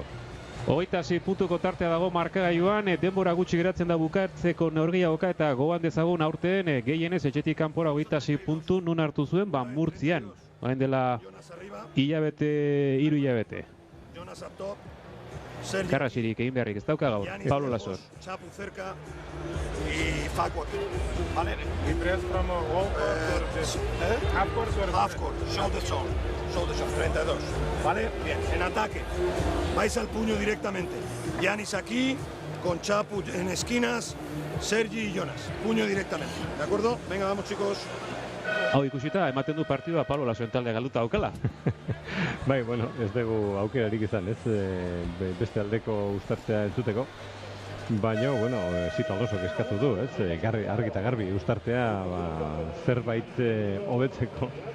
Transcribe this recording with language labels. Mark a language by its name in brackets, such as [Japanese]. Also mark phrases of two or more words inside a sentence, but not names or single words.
[Basque] 26 puntuko tartea dago markagailuan, denbora gutxi geratzen da bukatzeko neurgehiagoka eta gogoan dezagun aurten gehienez etxetik kanpora 26 puntu nun hartu zuen Murtzian. Orain dela hilabete, 3 hilabete. Karrasirik egin beharrik ez dauka gaur, Pablo Lasor. [Spanish] Chapu cerca y backward. Vale. [English] We press from Half court, shoulder shot, 32. [Spanish] Vale, bien, en ataque. Vais al puño directamente. Giannis aquí, con Chapu en esquinas, Sergi y Jonas. Puño directamente, ¿de acuerdo? Venga, vamos chicos. [Basque] Hau ikusita, ematen du partidua Pablo Lasoen talde galduta aukala. Ez dugu aukerarik izan, ez? Beste aldeko uztartzea entzuteko. Baina, Zito Alonsok eskatu du, ez? Argi eta garbi uztartzea zerbait hobetzeko.